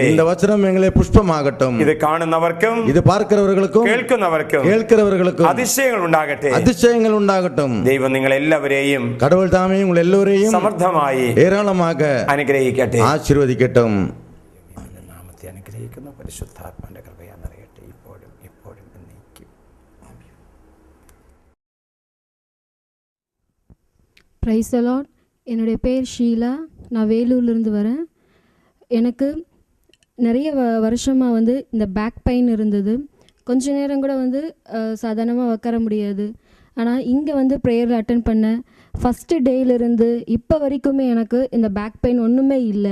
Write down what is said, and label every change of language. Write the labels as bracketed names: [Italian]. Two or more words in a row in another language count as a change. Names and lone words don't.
[Tamil] இந்த வசனம் எங்களை புஷ்பமாகட்டும். [Malayalam] ഇത് കാണുന്നവർക്കും [Tamil] இது பார்க்கிறவர்களுக்கும் கேட்கிறவர்களுக்கும் [Malayalam] அதிசயங்கள் ഉണ്ടാകട്ടെ. [Tamil] அதிசயங்கள் உண்டாகட்டும். [Malayalam] ദൈവം നിങ്ങൾ എല്ലാവരെയും, [Tamil] கடவுள் தாமே உங்கள் எல்லோரையும் [Malayalam] സമൃദ്ധമായി [Tamil] ஏராளமாக [Malayalam] അനുഗ്രഹിക്കട്ടെ, [Tamil] ஆசீர்வதிக்கட்டும். [Malayalam] നാമത്തെ അനുഗ്രഹിക്കുന്ന പരിശുദ്ധാത്മാവിന്റെ കൃപയാൽ നിറയട്ടെ, ഇപ്പോഴും എപ്പോഴും എന്നേക്കും. [English] Praise the Lord. [Tamil] என்னுடைய பேர் ஷீலா. நான் வேலூர்லேருந்து வரேன். எனக்கு நிறைய வருஷமாக வந்து இந்த [English] back pain [Tamil] இருந்தது. கொஞ்ச நேரம் கூட வந்து சாதாரணமாக உட்கார முடியாது. ஆனால் இங்கே வந்து ப்ரேயரில் அட்டன் பண்ண ஃபஸ்ட்டு டேயிலிருந்து இப்போ வரைக்குமே எனக்கு இந்த [English] back pain [Tamil] ஒன்றுமே இல்லை.